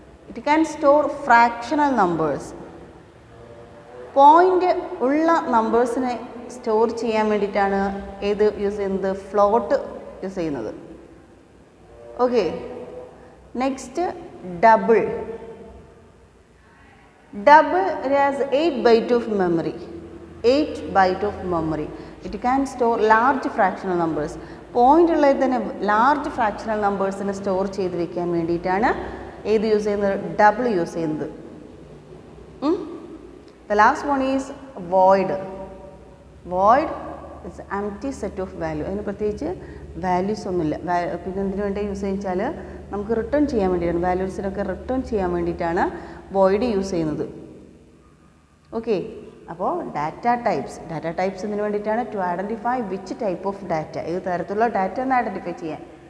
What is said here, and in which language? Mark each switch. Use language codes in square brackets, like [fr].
[en] It can store fractional numbers. [ml] Point ഉള്ള നമ്പേഴ്സിനെ store ചെയ്യാൻ വേണ്ടിയിട്ടാണ് ഏത് യൂസ് ചെയ്യുന്നത്, ഫ്ലോട്ട് യൂസ് ചെയ്യുന്നത്. Okay, next double. [en] It has 8 byte of memory. 8 byte of memory. It can store large fractional numbers. [ml] Point ഉള്ളത് തന്നെ large fractional നമ്പേഴ്സിനെ store ചെയ്ത് വയ്ക്കാൻ വേണ്ടിയിട്ടാണ് ഏത് യൂസ് ചെയ്യുന്നത്, ഡബിൾ യൂസ് ചെയ്യുന്നത്. [en] The last one is void. Void is empty set of value. [ml] അതിന് പ്രത്യേകിച്ച് വാല്യൂസ് ഒന്നുമില്ല. പിന്നെ എന്തിനു വേണ്ടി യൂസ് ചെയ്യിച്ചാൽ നമുക്ക് റിട്ടേൺ ചെയ്യാൻ വേണ്ടിയിട്ടാണ്, വാല്യൂസിനൊക്കെ റിട്ടേൺ ചെയ്യാൻ വേണ്ടിയിട്ടാണ് void യൂസ് ചെയ്യുന്നത്. Okay, അപ്പോൾ ഡാറ്റ ടൈപ്സ് ഇതിന് വേണ്ടിയിട്ടാണ് [en] to identify which type of data, [ml] ഏത് തരത്തിലുള്ള ഡാറ്റ എന്ന് ഐഡൻറ്റിഫൈ ചെയ്യാൻ.